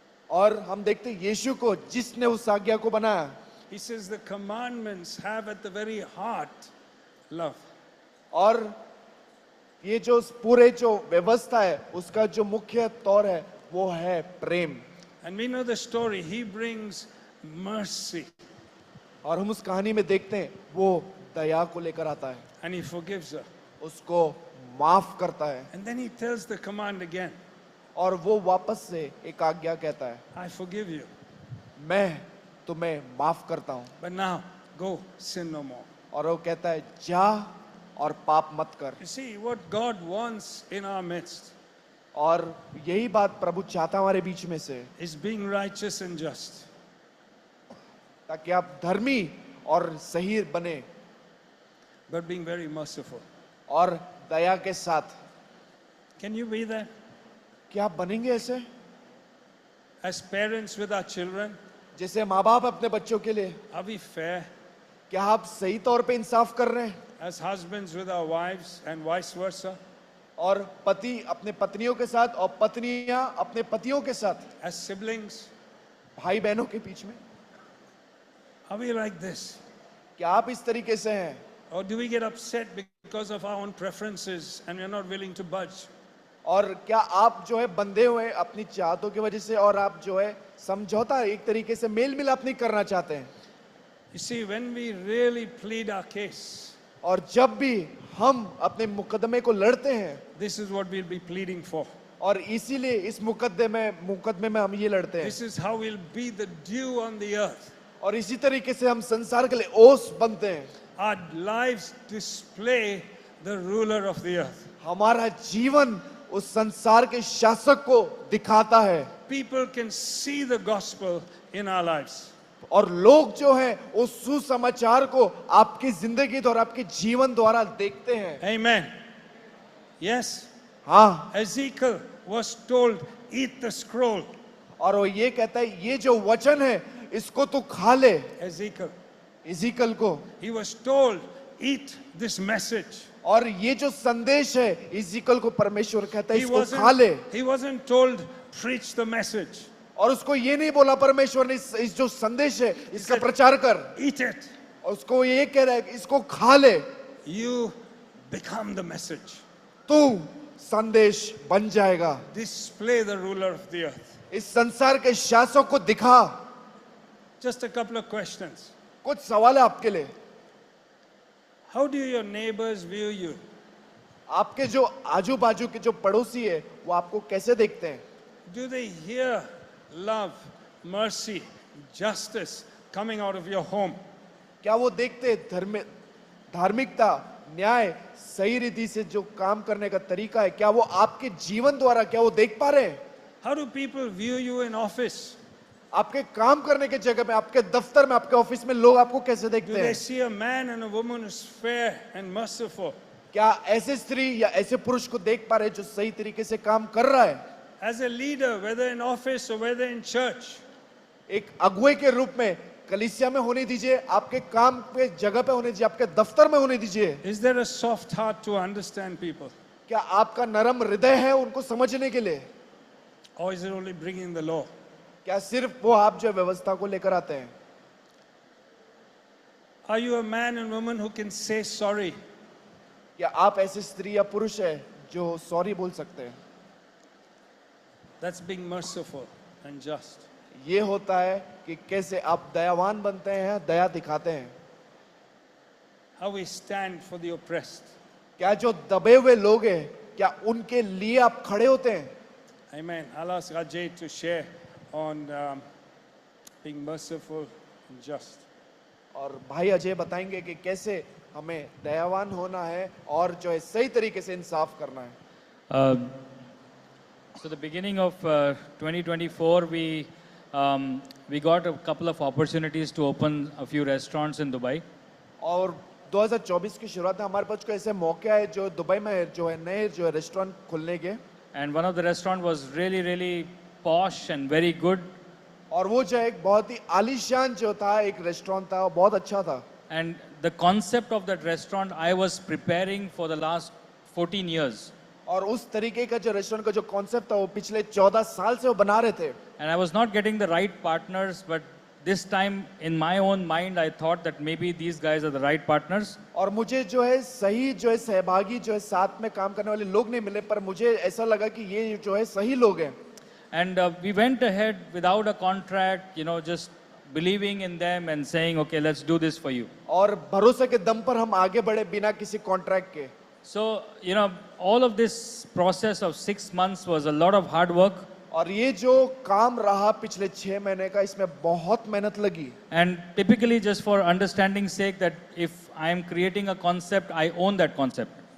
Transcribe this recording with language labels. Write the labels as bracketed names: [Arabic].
[Hindi] और हम देखते हैं यीशु को जिसने उस आज्ञा को बनाया। [English] He says the commandments have at the very heart love. [Hindi] और ये जो पूरे जो व्यवस्था है उसका जो मुख्य तौर है वो है प्रेम। [English] And we know the story. He brings mercy [Hindi] और हम उस कहानी में देखते हैं वो दया को लेकर आता है, [English] and he forgives her. [Hindi] उसको माफ करता है [English] And then he tells the command again. [Hindi] और वो वापस से एक आज्ञा कहता है, [English] I forgive you. [Hindi] मैं तुम्हें माफ करता हूँ। [English] But now go sin no more. [Hindi] और वो कहता है जा और पाप मत कर। [English] You see what God wants in our midst [Hindi] और यही बात प्रभु चाहता हमारे बीच में से, [English] is being righteous and just. [Hindi] ताकि आप धर्मी और सही बने [English] But being very merciful. [Hindi] और दया के साथ। [English] Can you be there? [Hindi] क्या आप बनेंगे ऐसे? [English] As parents with our children, [Hindi] जैसे माँ बाप अपने बच्चों के लिए, [English] are we fair? [Hindi] क्या आप सही तौर पे इंसाफ कर रहे हैं? [English] As husbands with our wives and vice versa? [Hindi] और पति अपने पत्नियों के साथ और पत्नियां अपने पतियों के साथ, [English] As siblings? [Hindi] भाई बहनों के बीच में, [English] Are we like this? [Hindi] क्या आप इस तरीके से हैं? [English] Or do we get upset because of our own preferences and we're not willing to budge? [Hindi] और क्या आप जो है बंधे हुए अपनी चाहतों की वजह से और आप जो है समझौता एक तरीके से मेल मिलाप नहीं करना चाहते हैं? [English] You see, when we really plead our case, [Hindi] और जब भी हम अपने मुकदमे को लड़ते हैं, [English] this is what we'll be pleading for. [Hindi] और इसीलिए इस मुकदमे में हम ये लड़ते हैं, [English] This is how we'll be the dew on the earth. [Hindi] और इसी तरीके से हम संसार के लिए ओस बनते हैं. [English] Our lives display the ruler of the earth. [Hindi] हमारा जीवन उस संसार के शासक को दिखाता है, [English] People can see the gospel in our lives. [Hindi] और लोग जो हैं उस सुसमाचार को आपकी जिंदगी द्वारा, आपके जीवन द्वारा देखते हैं. [English] Amen. Yes. [Hindi] हाँ, [English] Ezekiel was told, eat the scroll. [Hindi] और वो ये कहता है ये जो वचन है इसको तू खा ले. [English] Ezekiel. [Hindi] इज़ीकल को, [English] He was told, eat this message. [Hindi] और ये जो संदेश है इज़ीकल को परमेश्वर कहता है इसको खा ले. [English] He wasn't told, preach the message. [Hindi] और उसको ये नहीं बोला परमेश्वर ने इस जो संदेश है इसका प्रचार कर. [English] Eat it. [Hindi] और उसको ये कह रहा है इसको खा ले. [English] You become the message. [Hindi] तू संदेश बन जाएगा. [English] Display the ruler of the earth. [Hindi] इस संसार के शासक को दिखा. [English] Just a couple of questions. [Hindi] कुछ सवाल है आपके लिए. [English] How do your neighbors view you? [Hindi] आपके जो आजू बाजू के जो पड़ोसी है वो आपको कैसे देखते हैं? [English] Do they hear love, mercy, justice coming out of your home? [Hindi] क्या वो देखते हैं धार्मिकता, न्याय, सही रीति से जो काम करने का तरीका है, क्या वो आपके जीवन द्वारा क्या वो देख पा रहे हैं? [English] How do people view you in office? [Hindi] आपके काम करने के जगह में, आपके दफ्तर में, आपके ऑफिस में लोग आपको कैसे [English] Do [Hindi] देखते [English] they [Hindi] हैं? [English] see a man and a woman who's fair and merciful? [Hindi] क्या ऐसे स्त्री या ऐसे पुरुष को देख पा रहे हैं जो सही तरीके से काम कर रहा है? [English] As a leader, whether in office or whether in church, [Hindi] एक अगुवे के रूप में कलीसिया में होने दीजिए, आपके काम पे जगह पे होने दीजिए, आपके दफ्तर में होने दीजिए. [English] is there a soft heart to understand people? [Hindi] क्या आपका नरम हृदय है उनको समझने के लिए? [English] Or is it only bringing the law? [Hindi] क्या सिर्फ वो आप जो व्यवस्था को लेकर आते हैं? [English] Are you a man and woman who can say sorry? [Hindi] या आप ऐसे स्त्री या पुरुष है जो सॉरी बोल सकते हैं? [English] That's being merciful and just. [Hindi] ये होता है कि कैसे आप दयावान बनते हैं, दया दिखाते हैं. [English] How we stand for the oppressed. [Hindi] क्या जो दबे हुए लोग हैं क्या उनके लिए आप खड़े होते हैं? [English] Amen. I'll ask Ajay to share on being merciful and just. [Hindi] और भाई अजय बताएंगे कि कैसे हमें दयावान होना है और जो है सही तरीके से इंसाफ करना है. [English] So the beginning of 2024, we got a couple of opportunities to open a few restaurants in Dubai. [Hindi] और 2024 की शुरुआत में हमारे पास कोई ऐसे मौके आए जो दुबई में जो है नए जो है रेस्टोरेंट खुलने के. [English] And one of the restaurant was really, really posh and very good. [Hindi] और वो जो एक बहुत ही आलीशान जो था एक रेस्टोरेंट था, वो बहुत अच्छा था. [English] And the concept of that restaurant I was preparing for the last 14 years. [Hindi] और उस तरीके का जो रेस्टोरेंट का जो कॉन्सेप्ट था वो पिछले 14 साल से वो बना रहे थे. [English] And I was not getting the right partners, but this time in my own mind I thought that maybe these guys are the right partners. [Hindi] और मुझे जो है सही जो है सहभागी जो है साथ में काम करने वाले लोग नहीं मिले, पर मुझे ऐसा लगा कि ये जो है सही लोग हैं. [English] And we went ahead without a contract, just believing in them and saying, okay, let's do this for you. [Hindi] और भरोसे के दम पर हम आगे बढ़े बिना किसी कॉन्ट्रैक्ट के. [English] So, all of this process of 6 months was a lot of hard work. [Hindi] और ये जो काम रहा पिछले 6 महीने का, इसमें बहुत मेहनत लगी. [English] And typically, just for understanding sake, that if I am creating a concept, I own that concept.